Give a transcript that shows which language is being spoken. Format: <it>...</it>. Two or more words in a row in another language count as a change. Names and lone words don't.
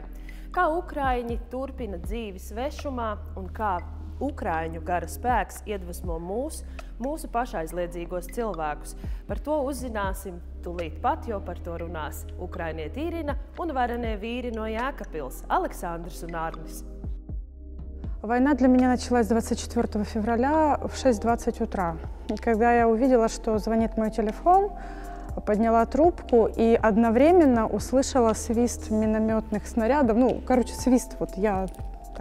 <lv>Kā ukraiņi turpina dzīvi svešumā un kā Ukraiņu gara spēks iedvesmo mūsu pašaizliedzīgos cilvēkus. Par to uzzināsim tūlīt pat, jo par to runās ukrainieti Irina un varenie vīri no Jēkabpils Aleksandrs un Arnis.</lv> <ru>Война для меня началась 24 февраля в 6:20 утра. Когда я увидела, что звонит мой телефон, подняла трубку и одновременно услышала свист минометных снарядов. Свист, я так.</ru>